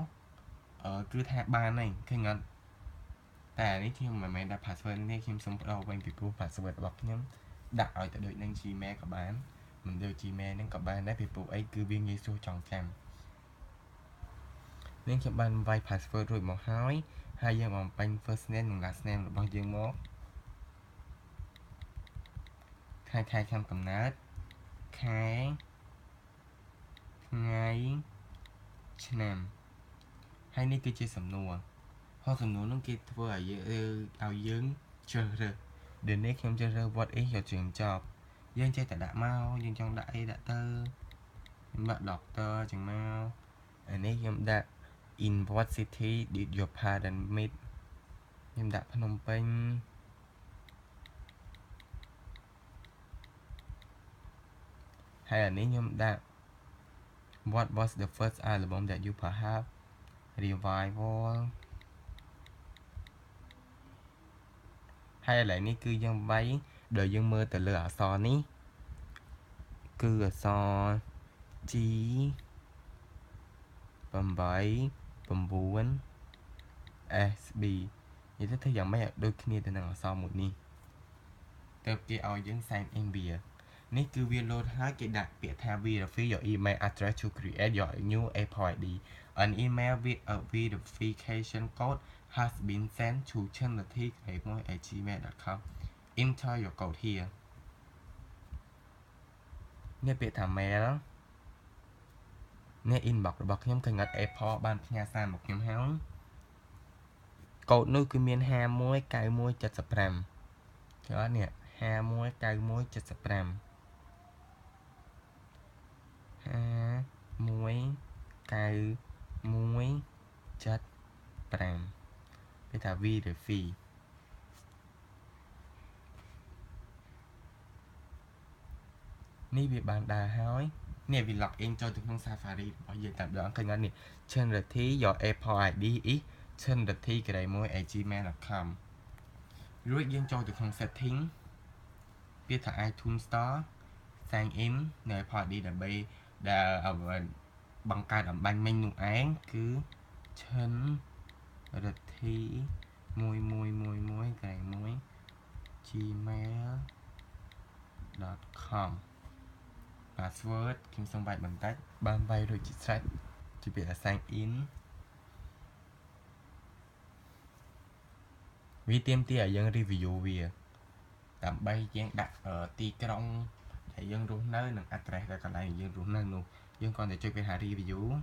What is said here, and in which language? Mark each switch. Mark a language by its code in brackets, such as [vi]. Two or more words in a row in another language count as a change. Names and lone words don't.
[km] គឺថាបានហើយឃើញអត់តែនេះខ្ញុំមិនមែនដាក់ password នេះខ្ញុំសុំបដូរវិញពីព្រោះ password របស់ខ្ញុំដាក់ឲ្យទៅដូចនឹង Gmail ក៏បានមិនដូច Gmail ហ្នឹងក៏បានដែរពីព្រោះអីគឺវាងាយស្រួលចងចាំនេះខ្ញុំបានវាយ password រួចមកហើយយើងបំពេញ [en] first name [km] និង [en] last name [km] របស់យើងមក ខែឆ្នាំកំណើតខែថ្ងៃឆ្នាំហើយនេះគឺជាសំណួរហើយសំណួរនោះគេធ្វើឲ្យយើងជ្រើសរើសដែលនេះខ្ញុំជ្រើសរើស [en] what is your dream job [km] យើងចេះតែដាក់មកយើងចង់ដាក់អីដាក់ទៅខ្ញុំដាក់ doctor ចឹងមកអានេះខ្ញុំដាក់ [en] in what city did your parents meet [km] ខ្ញុំដាក់ភ្នំពេញ ហើយអានេះខ្ញុំដាក់ [en] what was the first album that you perhaps revival [km] ហើយឥឡូវនេះគឺយើងវាយដល់យើងមើលទៅលើអក្សរនេះគឺអក្សរ G 8 9 S B និយាយទៅធ្វើយ៉ាងម៉េចឲ្យដូចគ្នាទៅនឹងអក្សរមួយនេះទៅគេឲ្យយើង [en] sign in [km] វានេះគឺវា load ហើយគេដាក់ពាក្យថា [en] verify your email address to create your new Apple ID an email with a verification code has been sent to chanlathi@gmail.com enter your code here [km] នេះពាក្យថា mail នេះ inbox របស់ខ្ញុំឃើញអត់ Apple បានផ្ញើសារមកខ្ញុំហើយកូដនោះគឺមាន519175 ឃើញអត់នេះ519175 519175គេថា verify នេះវាបានដើរហើយនេះវា [en] log in [km] ចូលទៅក្នុង Safari របស់យើងតែម្ដងឃើញអត់នេះ [en] Chanlathi your Apple ID is chanlathi@gmail.com [km] រួចយើងចូលទៅក្នុង setting ពាក្យថា iTunes Store [en] sign in [km] នៅ Apple ID ដើម្បីដែលបង្កើតអំបញ្ញមិញនោះឯងគឺ Chanlathi 1111gmail.com password ខ្ញុំសូមវាយបន្តិចបានវាយរួចជាស្រេចជាពាក្យ [en] sign in [km] វាទាមទារឲ្យយើង review វាដើម្បីយើងដាក់ទីក្រុងដែលយើងរស់នៅនិង address ដែលកន្លែងយើងរស់នៅនោះយើងគ្រាន់តែចុចពាក្យថា review